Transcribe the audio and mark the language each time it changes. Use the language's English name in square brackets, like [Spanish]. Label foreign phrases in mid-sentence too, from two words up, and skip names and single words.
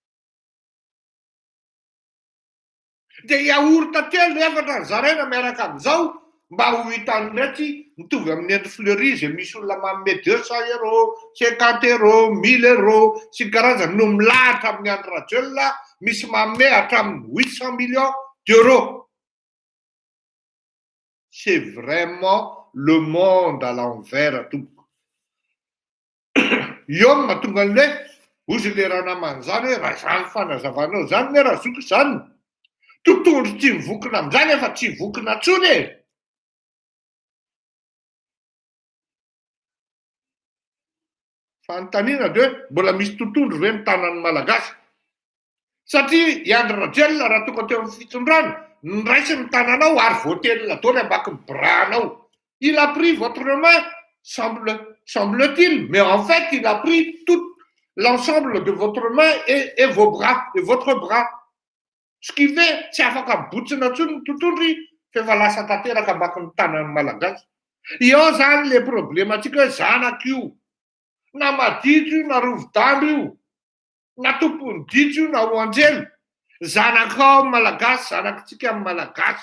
[Malagasy] Dia yaourt telo efatra ny zaraina miaraka amin'izao mba ho hitany mety mitovy amin'ny Andry Fleury izay misy olona manome 200 €, 50 €, 1000 € sy ny karazany no milahatra amin'ny Andry Rajoelina misy manome hatramin'ny 800 [French] millions d'euros. C'est vraiment le monde à l'envers tompoko. [Malagasy] Io mahatonga ny hoe ozy le raha namany zany hoe raha zany fanazavanao zany ne raha zoky zany tontondro tsy mivokona amin'izany efa tsy vokona tsony e. Fanontaniana de hoe mbola misy tontondro ve ny tanan'ny malagasy satria i Andry Rajoelina raha tonga teo amin'ny fitondrana niraisy ny tananao ary voatelina daholo ambaki ny bras-nao. [French] Il a pris votre main, semble-t-il, mais en fait, il a pris tout l'ensemble de votre main et vos bras, et votre bras. Ce qui fait, [Malagasy] tsy afaka mibotsina tsony ny tontondry fa efa lasa tanteraka ambaki ny tanan'ny malagasy. Io zany le problematsika hoe zanaka io, na maditro io na rovidambo io, na tompony ditro io na hoanjely, zanakao malagasy, zanakitsika amin'ny malagasy.